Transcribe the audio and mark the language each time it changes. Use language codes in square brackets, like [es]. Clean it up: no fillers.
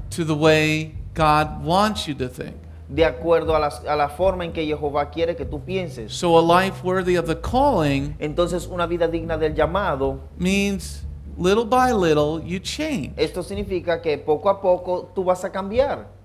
[en] to the way God wants you to think. [es] de acuerdo a la forma en que Jehová quiere que tú pienses. [en] So a life worthy of the calling [es] Entonces, una vida digna del llamado, [en] means little by little you change. [es] esto significa que poco a poco tú vas a cambiar.